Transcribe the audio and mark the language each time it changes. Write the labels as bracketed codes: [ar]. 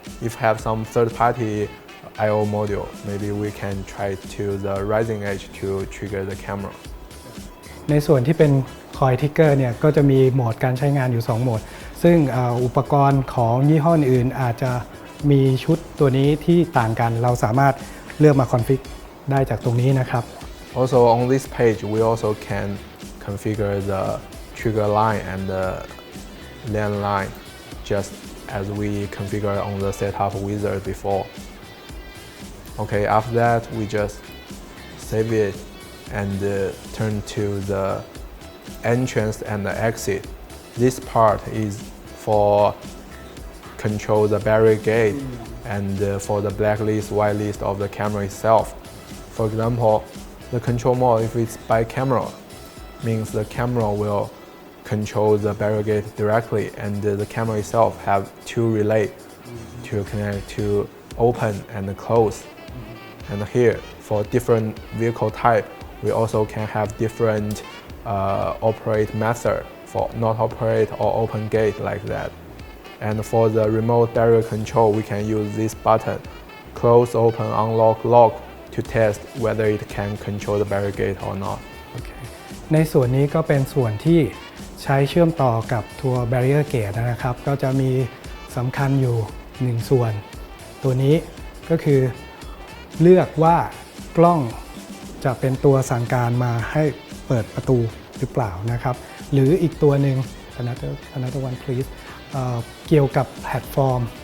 [en] If have some third-party I/O module, maybe we can try to the rising edge to trigger the camera. [th] ในส่วนที่เป็นคอยทิกเกอร์เนี่ยก็จะมีโหมดการใช้งานอยู่2โหมดซึ่งอุปกรณ์ของยี่ห้ออื่นอาจจะมีชุดตัวนี้ที่ต่างกันเราสามารถเลือกมาคอนฟิกได้จากตรงนี้นะครับ [en] Also on this page, we also can configure the trigger line and the land line just as we configure on the setup wizard before. Okay, after that, we just save it and turn to the entrance and the exit. This part is for control the barrier gate and for the blacklist, whitelist of the camera itself. For example, the control mode, if it's by camera, means the camera will control the barrier gate directly and the camera itself have two relay to connect to open and close. And here, for different vehicle type, we also can have different operate method for not operate or open gate like that. And for the remote barrier control, we can use this button, close, open, unlock, lock, to to test whether it can control the barricade or not. [th] โอเคในส่วนนี้ก็เป็นส่วนที่ใช้เชื่อมต่อกับตัว barrier gate นะครับก็จะมีสำคัญอยู่1ส่วนตัวนี้ก็คือเลือกว่ากล้องจะเป็นตัวสั่งการมาให้เปิดประตูหรือเปล่านะครับหรืออีกตัวหนึ่ง [en] another one please [th] เกี่ยวกับแพลตฟอร์ม